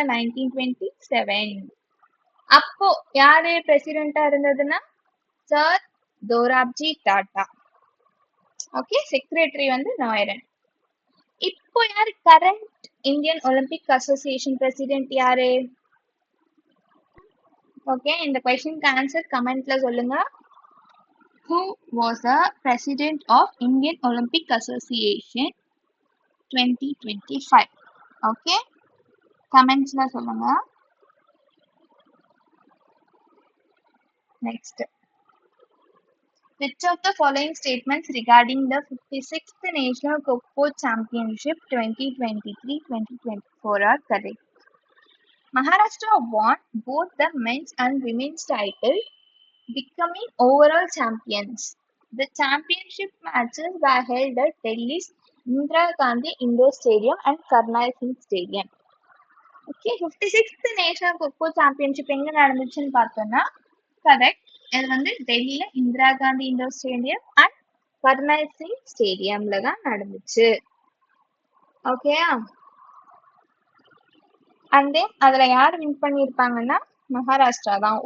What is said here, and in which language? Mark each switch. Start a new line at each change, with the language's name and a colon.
Tamil: 1927. அப்போ யாரு பிரசிடென்டா இருந்ததுன்னா sir Dorabji Tata. Okay, secretary வந்து நாயரன். இப்போ யாரு current Indian Olympic association president யாரு? ஓகே, இந்த கொஸ்டினுக்கு ஆன்சர் கமெண்ட்ல சொல்லுங்க.
English: Who was the president of Indian Olympic Association 2025?
Tamil: Okay, commentsல சொல்லுங்க.
English: Next, which of the following statements regarding the 56th National Kho-Kho Championship 2023-2024 are correct? Maharashtra won both the men's and women's title, becoming overall champions. The championship matches were held at Delhi's Indira Gandhi Indoor Stadium and Karnal Singh Stadium.
Tamil: Okay, 56th National Kho-Kho Championship எங்க நடந்துச்சுன்னு பார்த்தோம்னா correct, இது வந்து டெல்லியில Indira Gandhi indoor stadium and kernel Singh ஸ்டேடியம்ல தான் நடந்துச்சு. ஓகேயா, and then அதுல யார் வின் பண்ணியிருப்பாங்கன்னா மகாராஷ்டிரா தான்.